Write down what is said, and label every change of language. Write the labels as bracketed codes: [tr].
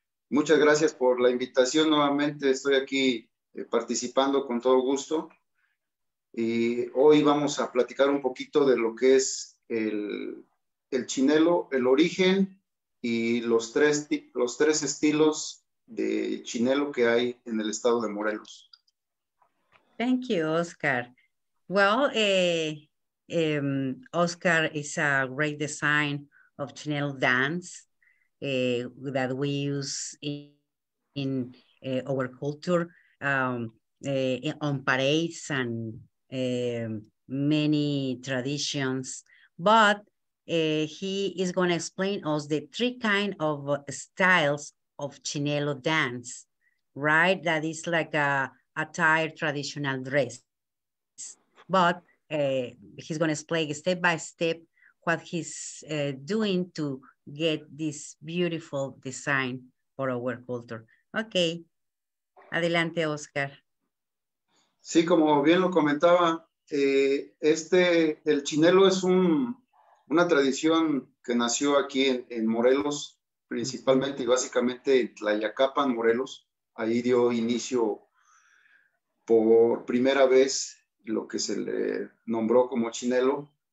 [es] Muchas gracias por la invitación. Nuevamente estoy aquí participando con todo gusto. Y hoy vamos a platicar un poquito de lo que es el Chinelo, el origen y los tres estilos de Chinelo que hay en el estado de Morelos. [en] Thank you, Oscar. Well, Oscar is a great design of Chinelo dance that we use in our culture on parades and many traditions, but he is going to explain us the three kind of styles of Chinelo dance, right? That is like a attire traditional dress. But he's going to explain step by step what he's doing to get this beautiful design for our culture. [es] Okay. Adelante, Oscar. Sí, como bien lo comentaba, el Chinelo es una tradición que nació aquí en Morelos, principalmente y básicamente en Tlayacapan, Morelos. Ahí dio inicio por primera vez lo que se le nombró como Chinelo.